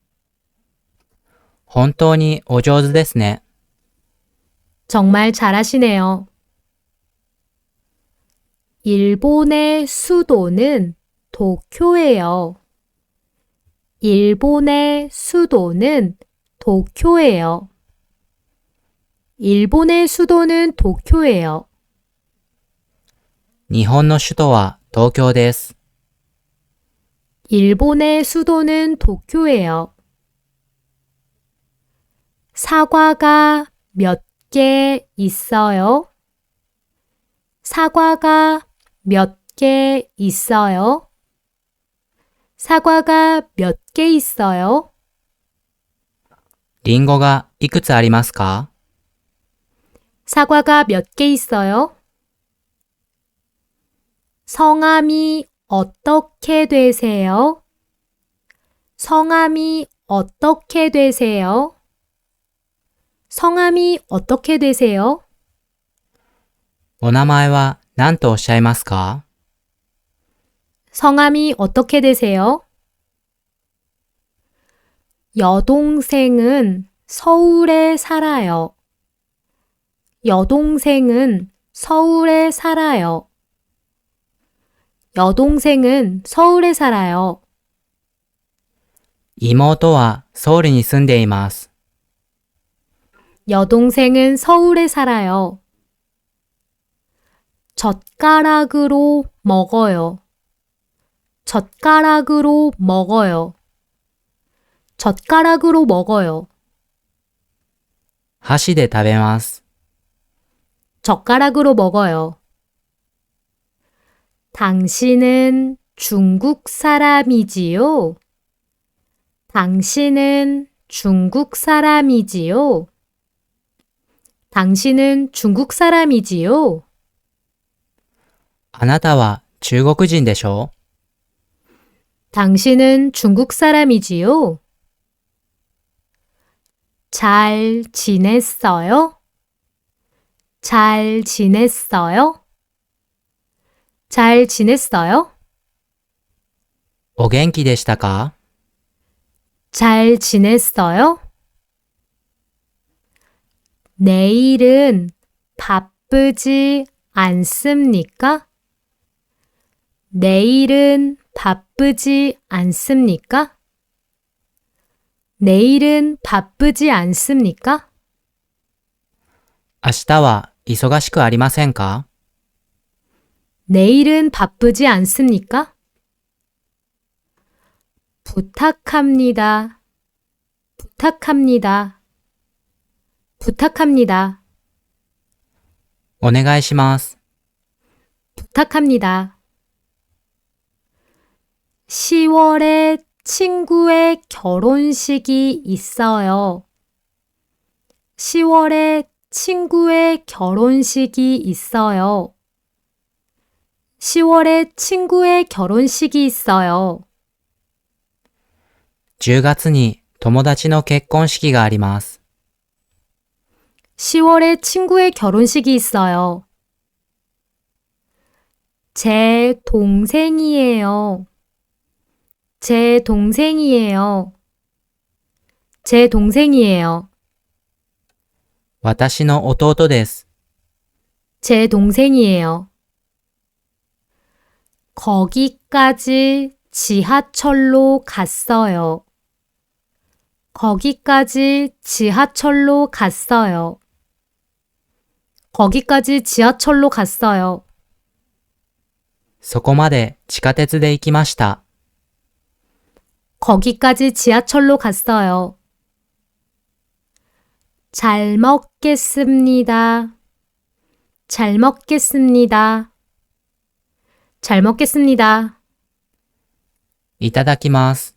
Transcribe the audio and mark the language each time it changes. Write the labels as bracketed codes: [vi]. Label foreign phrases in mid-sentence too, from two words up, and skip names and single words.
[ja] 本当にお上手ですね。 [ko] 정말 잘하시네요. 일본의 수도는 도쿄예요. 일본의 수도는 도쿄예요. 일본의 수도는 도쿄예요. [ja] 日本の首都は東京です。 [ko] 일본의 수도는 도쿄예요. 사과가 몇 개 있어요? 사과가 몇 개 있어요? 사과가 몇 개 있어요? [ja] リンゴがいくつありますか？ [ko] 사과가 몇 개 있어요? 성함이 어떻게 되세요? 성함이 어떻게 되세요? 성함이 어떻게 되세요? [ja] お名前は何とおっしゃいますか？ [ko] 성함이 어떻게 되세요? 여동생은 서울에 살아요. 여동생은 서울에 살아요. 여동생은 서울에 살아요. [ja] 妹はソウルに住んでいます。 [ko] 여동생은 서울에 살아요. 젓가락으로 먹어요. 젓가락으로 먹어요. 젓가락으로 먹어요. [ja] 箸で食べます。 [ko] 젓가락으로 먹어요. 당신은 중국 사람이지요? 당신은 중국 사람이지요? 당신은 중국 사람이지요? [ja] あなたは中国人でしょ？ [ko] 당신은 중국 사람이지요? 잘 지냈어요? 잘 지냈어요? 잘 지냈어요? [ja] お元気でしたか？ [ko] 잘 지냈어요? 내일은 바쁘지 않습니까? 내일은 바쁘지 않습니까? 내일은 바쁘지 않습니까? [ja] 明日は忙しくありませんか？ [ko] 내일은 바쁘지 않습니까? 부탁합니다. 부탁합니다. 부탁합니다. [ja] お願いします。 [ko] 부탁합니다. 10월에 친구의 결혼식이 있어요. 10월에 친구의 결혼식이 있어요. 10월에 친구의 결혼식이 있어요. [ja] 10 月に友達の結婚式があります。 [ko] 10월에 친구의 결혼식이 있어요. 제 동생이에요. 제 동생이에요. 제 동생이에요. [ja] 私の弟です。 [ko] 제 동생이에요. 거기까지 지하철로 갔어요. 거기까지 지하철로 갔어요. 거기까지 지하철로 갔어요. [ja] そこまで地下鉄で行きました。 [ko] 거기까지 지하철로 갔어요. 잘 먹겠습니다. 잘 먹겠습니다. 잘 먹겠습니다. [ja] いただきます。